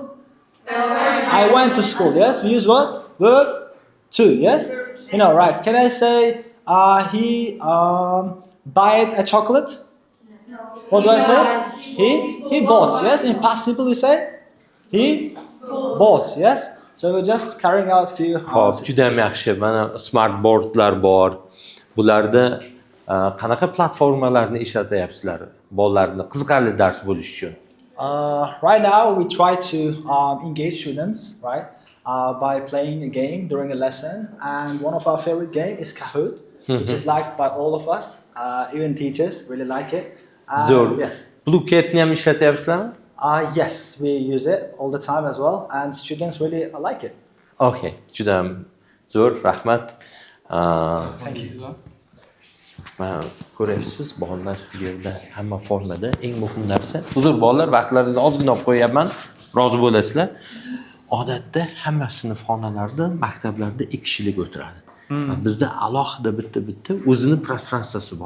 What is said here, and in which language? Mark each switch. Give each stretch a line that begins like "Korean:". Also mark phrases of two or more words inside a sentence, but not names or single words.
English: I went to school, yes? We use what? Verb to, yes? You know, right. Can I say he bought a chocolate? No. What do I say? He bought, yes? In past simple we say he bought, yes? So we're just carrying out few
Uzbek: Xo'p, juda ham yaxshi. Mana
English: smart boardlar
Uzbek: bor. Bularda qanaqa platformalarni ishlatyapsizlar? Bolalarni qiziqarli dars bo'lish uchun.
English: Right now we try to engage students, right? By playing a game during a lesson, and one of our favorite game is Kahoot, which is liked by all of us, even teachers really like it.
Uzbek: Zo'r.
English: Yes.
Uzbek: Bluecatni ham ishlatyapsizlarmi?
English: Yes, we use it all the time as well, and students really like it.
Uzbek: Okay, juda ham zo'r, rahmat.
English: Thank you.
Uzbek: Mana ko'ryapsiz, bolalar bu yerda hamma formada. Eng muhim narsa, uzr bolalar, vaqtlaringizni ozgina olib qo'yapman, rozi bo'lasizlar. Odatda hamma sinfxonalarda, maktablarda 2 kishilik o'tiradi. Bizda alohida bitta o'zini prostransiyasi bor.